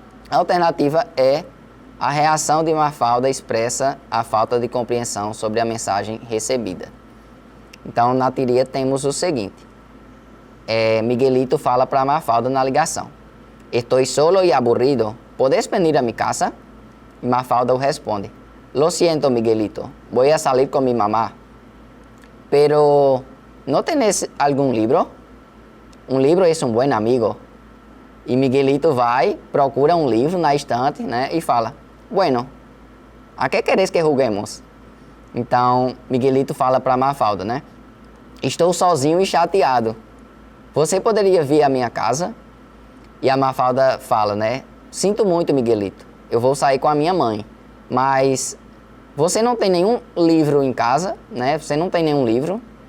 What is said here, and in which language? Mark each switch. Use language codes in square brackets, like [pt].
[pt] Alternativa E. A reação de Mafalda expressa a falta de compreensão sobre a mensagem recebida. Então, na tirinha temos o seguinte. Miguelito fala para Mafalda na ligação: [es] Estou solo e aburrido. ¿Puedes venir a mi casa? [pt] E Mafalda o responde: [es] Lo siento, Miguelito. Voy a salir con mi mamá. pero ¿no tenés algún libro? [pt] Um livro é um bom amigo. E Miguelito vai, procura um livro na estante, né, e fala, [es] bueno, a que queres que juguemos? [pt] Então, Miguelito fala para Mafalda, né, estou sozinho e chateado. Você poderia vir à minha casa? E a Mafalda fala, né, sinto muito, Miguelito, eu vou sair com a minha mãe, mas você não tem nenhum livro em casa, né, você não tem nenhum livro.